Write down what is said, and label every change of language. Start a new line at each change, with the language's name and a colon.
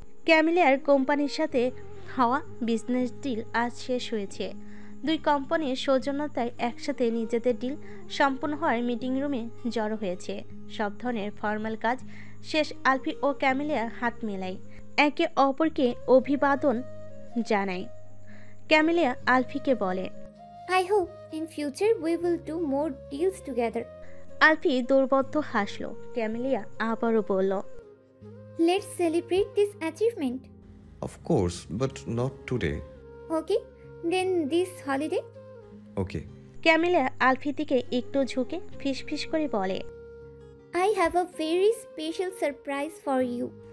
Bangla: ক্যামিলিয়ার কোম্পানির সাথে হওয়া বিজনেস ডিল আজ শেষ হয়েছে। দুই কোম্পানির সৌজন্যতায় একসাথে নিজেদের ডিল সম্পূর্ণ হওয়ার মিটিং রুমে জড়ো হয়েছে। সব ধরনের ফর্মাল কাজ শেষ। আলফি ও ক্যামিলিয়া হাত মেলায়, একে অপরকে অভিবাদন জানায়। ক্যামিলিয়া আলফিকে বলে,
English: I hope in future we will do more deals together.
Bangla: আলফি দুর্বদ্ধ হাসলো। ক্যামিলিয়া আবারও বলল,
English: Let's celebrate this achievement. Of course, but not today. Okay, then this holiday. Okay.
Bangla: Camellia আলফির দিকে একটু ঝুঁকে ফিসফিস করে বলে,
English: I have a very special surprise for you.